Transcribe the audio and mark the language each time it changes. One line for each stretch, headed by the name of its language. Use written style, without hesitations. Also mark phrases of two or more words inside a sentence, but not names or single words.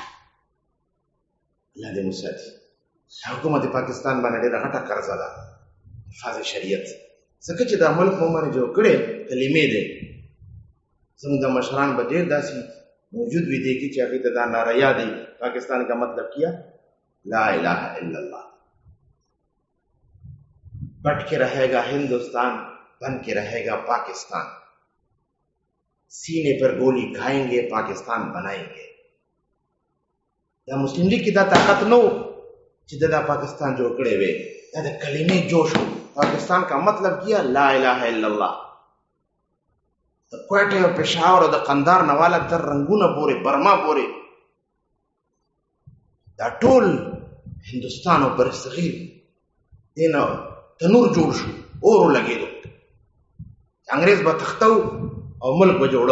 Pashto: الله دې موږ ساتي. حکومت پاکستان باندې ډېره غټه قرضه ده، حفاظ شریعت. ځکه چې دا ملک مو باندې جوړ کړی کلمې دی. زموږ د مشران به ډېر داسې موجود وي دی کې چې هغې ته دا نعره یاد دی،
Urdu: پاکستان کا مطلب کیا
Arabic: لا الہ الا اللہ.
Urdu: بٹ کے رہے گا ہندوستان، بن کے رہے گا پاکستان. سینے پر گولی کھائیں گے، پاکستان بنائیں گے.
Pashto: دا مسلم لیگ کی دا طاقت نو چې دا پاکستان جوړ کړی وی، دا د کلمې جوش و.
Urdu: پاکستان کا مطلب کیا
Arabic: لا الہ الا اللہ.
Pashto: د کوټې او پېښور او د قندار نه والا تر رنګونه پورې، برما پورې، دا ټول هندوستان او برصغیر دې نه تنور جوړ شو، اور ولګېدو. انګریز به تختو او ملک به جوړو.